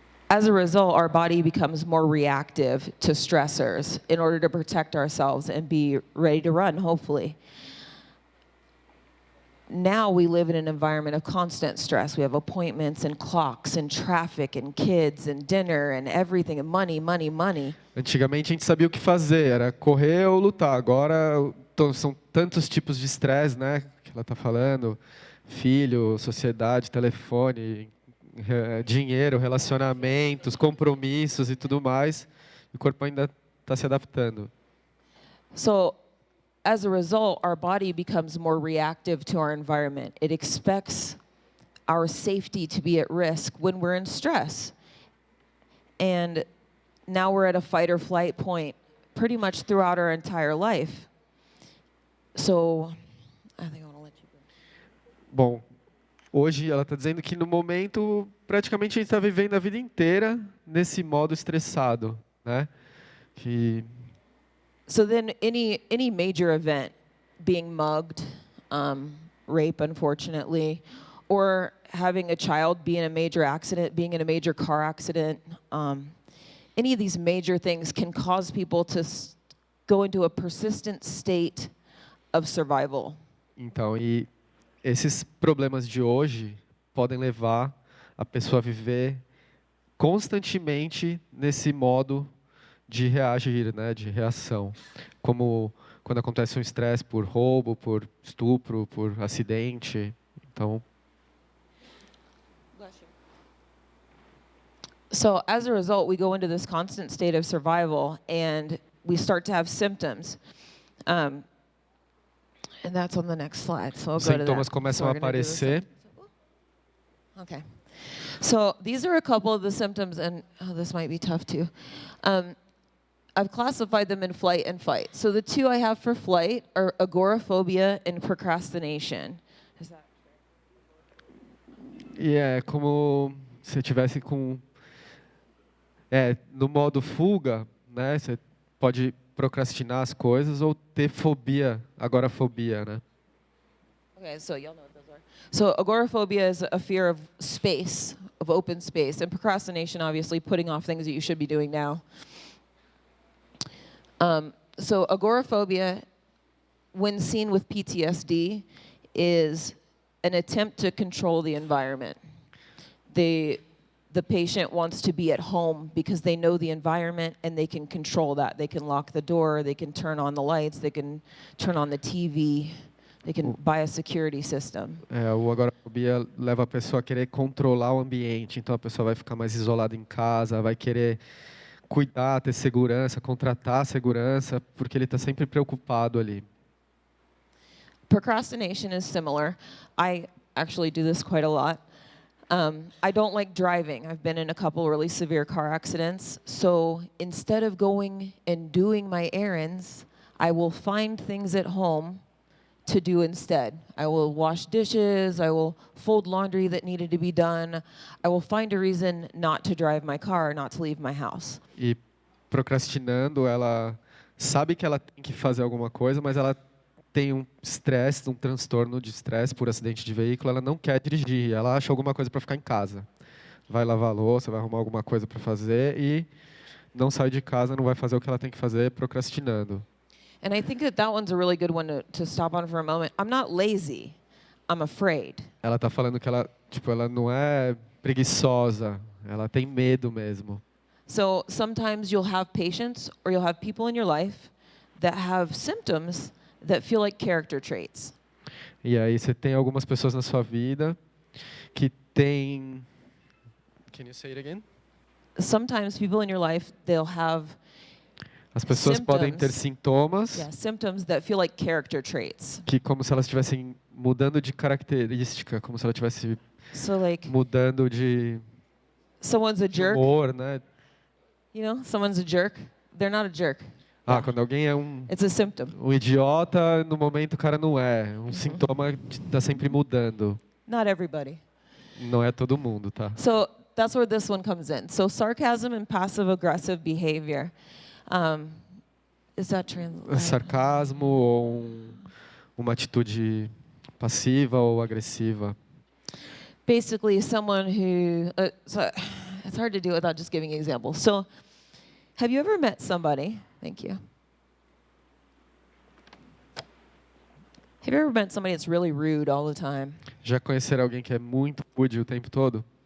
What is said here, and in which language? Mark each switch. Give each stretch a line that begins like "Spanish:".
English: As a result, our body becomes more reactive to stressors in order to protect ourselves and be ready to run, hopefully. Now we live in an environment of constant stress. We have appointments and clocks and traffic and kids and dinner and everything and money, money, money.
Portuguese: Antigamente a gente sabia o que fazer, era correr ou lutar. Agora são tantos tipos de estresse, né, que ela está falando. Filho, sociedade, telefone, dinheiro, relacionamentos, compromissos e tudo mais. E o corpo ainda está se adaptando.
English: So as a result, our body becomes more reactive to our environment. It expects our safety to be at risk when we're in stress. And now we're at a fight or flight point pretty much throughout our entire life. So I think I want to let you go.
Portuguese: Bom, hoje ela está dizendo que no momento praticamente a gente está vivendo a vida inteira nesse modo estressado, né?
English: So then any major event, being mugged, rape unfortunately, or having a child be in a major accident, being in a major car accident, any of these major things can cause people to go into a persistent state of survival.
Portuguese: Então, e esses problemas de hoje podem levar a pessoa a viver constantemente nesse modo de reagir, né, de reação, como quando acontece um estresse por roubo, por estupro, por acidente. Então,
English: so as a result, we go into this constant state of survival, and we start to have symptoms. And that's on the next slide. So I'll
Portuguese: Os
English: go to
Portuguese: sintomas
English: that.
Portuguese: começam
English: So
Portuguese: a
English: we're gonna do this
Portuguese: aparecer.
English: Okay. So these are a couple of the symptoms, and this might be tough too. I've classified them in flight and fight. So the two I have for flight are agoraphobia and procrastination. Is that
Portuguese: E é como se tivesse com no modo fuga, né? Você pode procrastinar as coisas ou ter fobia, agorafobia, né?
English: okay? So y'all know what those are. So agoraphobia is a fear of space, of open space, and procrastination, obviously, putting off things that you should be doing now. So agoraphobia, when seen with PTSD, is an attempt to control the environment. The patient wants to be at home because they know the environment and they can control that. They can lock the door, they can turn on the lights, they can turn on the TV, they can buy a security system.
Portuguese: O agorafobia leva a pessoa a querer controlar o ambiente. Então a pessoa vai ficar mais isolada em casa, vai querer cuidar, ter segurança, contratar segurança, porque ele está sempre preocupado ali.
English: Procrastination is similar. I actually do this quite a lot. I don't like driving. I've been in a couple really severe car accidents. So instead of going and doing my errands, I will find things at home to do instead. I will wash dishes. I will fold laundry that needed to be done. I will find a reason not to drive my car, not to leave my house.
Portuguese: E procrastinando, ela sabe que ela tem que fazer alguma coisa, mas ela tem um estresse, um transtorno de estresse por acidente de veículo, ela não quer dirigir, ela acha alguma coisa para ficar em casa. Vai lavar a louça, vai arrumar alguma coisa para fazer e não sai de casa, não vai fazer o que ela tem que fazer, procrastinando.
English: And I think that one's a really good one to stop on for a moment. I'm not lazy. I'm afraid.
Portuguese: Ela está falando que ela não é preguiçosa, ela tem medo mesmo.
English: So sometimes you'll have patients or you'll have people in your life that have symptoms that feel like character traits.
Portuguese: E aí você tem algumas pessoas na sua vida que têm...
English: Can you say it again? Sometimes people in your life, they'll have
Portuguese: As pessoas podem ter
English: symptoms.
Portuguese: sintomas
English: Symptoms that feel like character traits.
Portuguese: que como se elas estivessem mudando de característica, como se ela estivesse
English: So like
Portuguese: mudando de
English: someone's a jerk,
Portuguese: humor, né?
English: you know, someone's a jerk. They're not a jerk.
Portuguese: Quando alguém é
English: It's a symptom.
Portuguese: um idiota, no momento o cara não é. Um sintoma está sempre mudando.
English: Not everybody.
Portuguese: Não é todo mundo, tá?
English: So that's where this one comes in. So sarcasm and passive aggressive behavior. Is that
Portuguese: Sarcasmo ou uma atitude passiva ou agressiva.
English: Basically, someone who, it's hard to do without just giving examples. So, have you ever met somebody, thank you. Have you ever met somebody that's really rude all the time?
Portuguese: Já conheceram alguém que é muito rude o tempo todo?